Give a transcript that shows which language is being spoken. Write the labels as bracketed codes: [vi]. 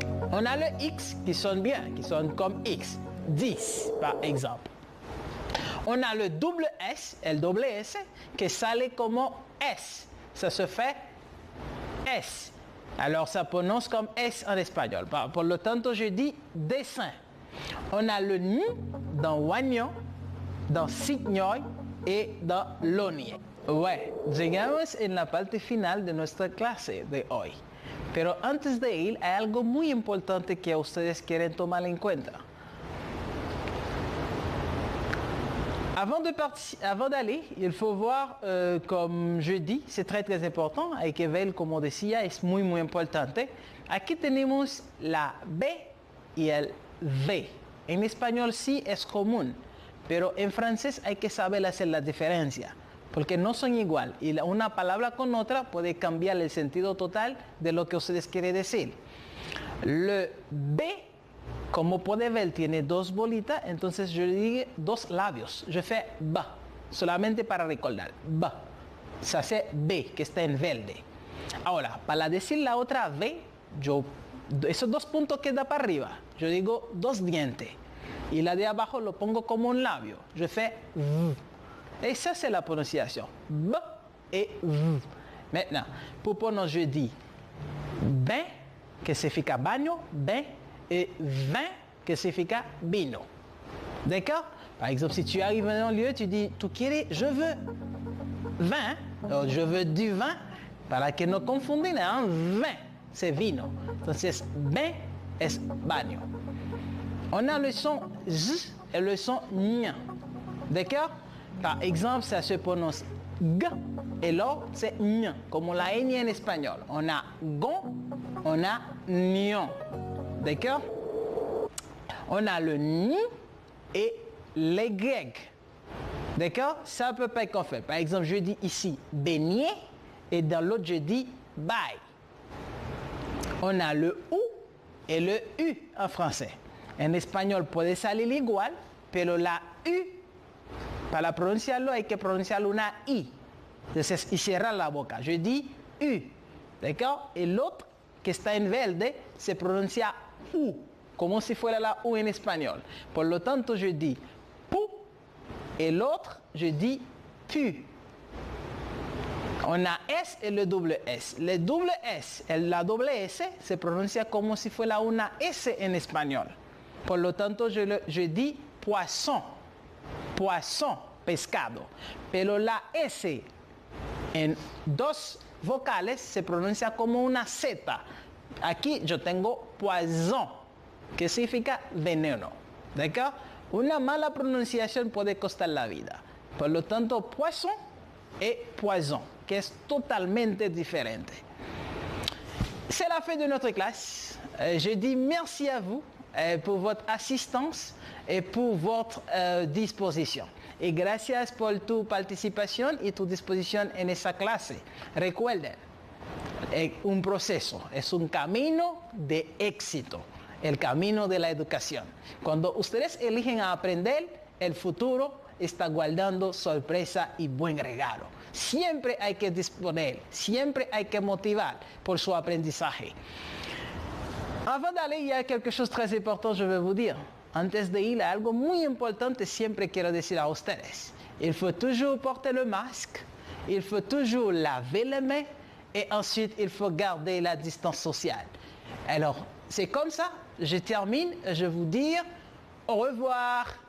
[fr] On a le X qui sonne bien, qui sonne comme X. 10, par exemple. On a le double S, [es] el doble S, que sale como S. [fr] Ça se fait S. Alors, ça prononce comme S en espagnol. [es] Por lo tanto, [fr] je dis dessin. On a le ni dans oignon, dans signoy et dans lonier. [es] Ouais, llegamos en la parte final de nuestra clase de hoy. Pero antes de ir, hay algo muy importante que ustedes quieren tomar en cuenta. [fr] Avant d'aller, il faut voir, comme je dis, c'est très très important. [es] Hay que ver, como decía, es muy muy importante. Aquí tenemos la B y el V. En español sí es común, pero en francés hay que saber hacer la diferencia, porque no son igual. Y una palabra con otra puede cambiar el sentido total de lo que ustedes quieren decir. Le B, como puede ver, tiene dos bolitas, entonces yo digo dos labios. [fr] Je fais B, [es] solamente para recordar. B. Se hace B, que está en verde. Ahora, para decir la otra V, esos dos puntos que da para arriba, yo digo dos dientes. Y la de abajo lo pongo como un labio. [fr] Je fais V. Et ça, c'est la prononciation. B et V. Maintenant, pour prononcer, je dis bain, [es] que significa baño, [fr] bain, et vin, [es] que significa vino. [fr] D'accord? Par exemple, si tu arrives dans un lieu, tu dis, [es] tu quieres, [fr] je veux vin, je veux du vin, [es] para que no confundir, [fr] hein? Vin, c'est vino. [es] Entonces, bain es baño. [fr] On a le son Z et le son N. D'accord? Par exemple, ça se prononce G et l'autre c'est N, comme la N en espagnol. On a gon, on a nion. D'accord? On a le ni et les grecs. D'accord? Ça peut pas être fait. Par exemple, je dis ici beignet et dans l'autre je dis bye. On a le ou et le u en français. [es] En espagnol puede salir igual, pero la u, para pronunciarlo hay que pronunciarlo una i. Entonces, y cerrar la boca. [fr] Je dis u. [es] D'accord? [fr] Et l'autre, [es] que está en verde, se pronuncia u, como si fuera la u en espagnol. Por lo tanto, [fr] je dis pou, et l'autre, je dis pu. On a S et le double S. Le double S, [es] la doble S, se pronuncia como si fuera una S en espagnol. Por lo tanto, [fr] je dis poisson. Poisson, pescado. [es] Pero la S en dos vocales se pronuncia como una Z. Aquí yo tengo poison, que significa veneno. ¿D'accord? Una mala pronunciación puede costar la vida. Por lo tanto, poisson et poison, que es totalmente diferente. [fr] C'est la fin de notre classe. Je dis merci à vous pour votre assistance et pour votre disposición. [es] Y gracias por tu participación y tu disposición en esa clase. Recuerden, es un proceso, es un camino de éxito, el camino de la educación. Cuando ustedes eligen a aprender, el futuro está guardando sorpresa y buen regalo. Siempre hay que disponer, siempre hay que motivar por su aprendizaje. [fr] Avant d'aller, il y a quelque chose de très important, je vais vous dire. [es] Antes de ir, algo muy importante siempre quiero decir a ustedes. [fr] Il faut toujours porter le masque, il faut toujours laver les mains et ensuite il faut garder la distance sociale. Alors, c'est comme ça, je termine, je vous dis au revoir.